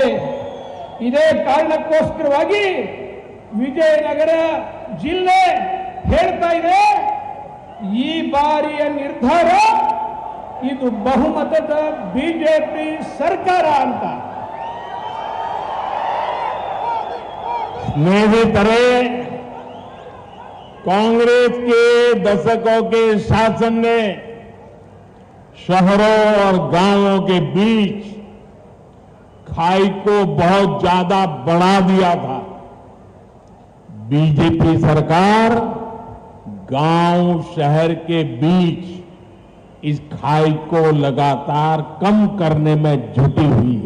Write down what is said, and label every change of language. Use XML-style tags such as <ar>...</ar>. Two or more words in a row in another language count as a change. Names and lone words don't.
<kn>ಇದೇ ಕಾರಣಕ್ಕೋಸ್ಕರವಾಗಿ ವಿಜಯನಗರ ಜಿಲ್ಲೆ ಹೇಳ್ತಾ ಇದೆ, ಈ ಬಾರಿಯ ನಿರ್ಧಾರ ಇದು ಬಹುಮತದ ಬಿಜೆಪಿ ಸರ್ಕಾರ ಅಂತ. ಸ್ನೇಹಿತರೆ,</kn> <hi>कांग्रेस के दशकों के शासन ने शहरों और गांवों के बीच खाई को बहुत ज्यादा बढ़ा दिया था. बीजेपी सरकार गांव शहर के बीच इस खाई को लगातार कम करने में जुटी हुई है.</hi>